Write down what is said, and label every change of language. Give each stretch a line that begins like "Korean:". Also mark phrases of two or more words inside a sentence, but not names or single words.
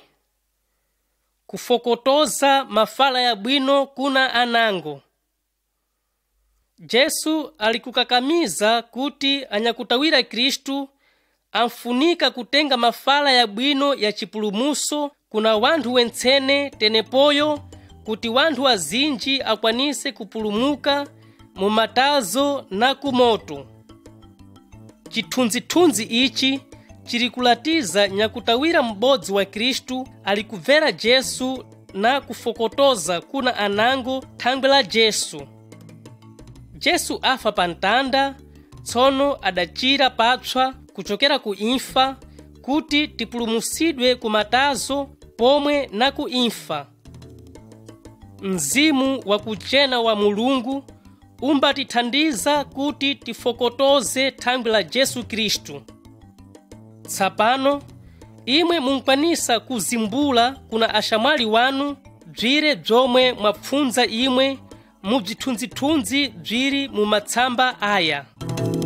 Nyungwe: Kufokotoza mafala ya bwino kuna anango. Jesu alikukakamiza kuti anyakutawira Khristu amfunika kutenga mafala ya bwino ya chipulumuso kuna wanthu wentsene tenepoyo kuti wanthu azinji akwanise kupulumuka mu matazo na kumoto. Chithunzithunzi ichi chilikulatiza nyakutawira m'bodzi wa Khristu alikuvera Jesu na kufokotoza kuna anango thangwe la Jesu. Jesu afa pa ntanda, tsono adachira papswa kuchokera ku imfa kuti tipulumusidwe ku matazo pomwe na ku imfa. Mzimu wa kuchena wa Mulungu umbatithandiza kuti tifokotoze thangwe la Jesu Khristu. Tsapano imwe munkwanisa kuzimbula kuna ashamwali wanu bzire bzomwe mwapfunza imwe mu bzithunzithunzi bziri mu matsamba aya.